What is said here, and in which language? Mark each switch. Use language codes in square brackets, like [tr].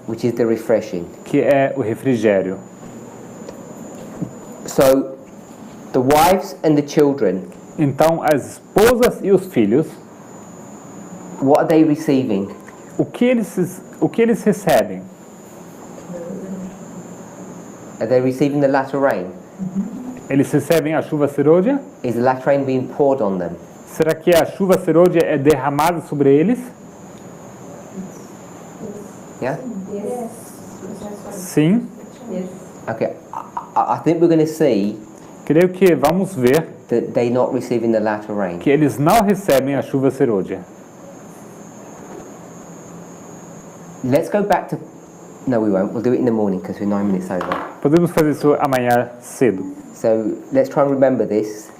[en] which is the refreshing. [pt] que é o refrigério. [en] So, the wives and the children, [pt] Então, as esposas e os filhos, [en] what are they receiving? [pt] o que eles recebem? [en] Are they receiving the latter rain? [pt] Eles recebem a chuva serôdia? [en] Is the latter rain being poured on them? [pt] Será que a chuva serôdia é derramada sobre eles? [en] Yeah? [pt] Sim. [en] Okay, I think we're going to see [pt] Creio que vamos ver [en] that they're not receiving the latter rain. [pt] que eles não recebem a chuva serôdia. [en] Let's go back to... No, we won't. We'll do it in the morning because we're 9 minutes over. [pt] Podemos fazer isso amanhã cedo. [en] So let's try and remember this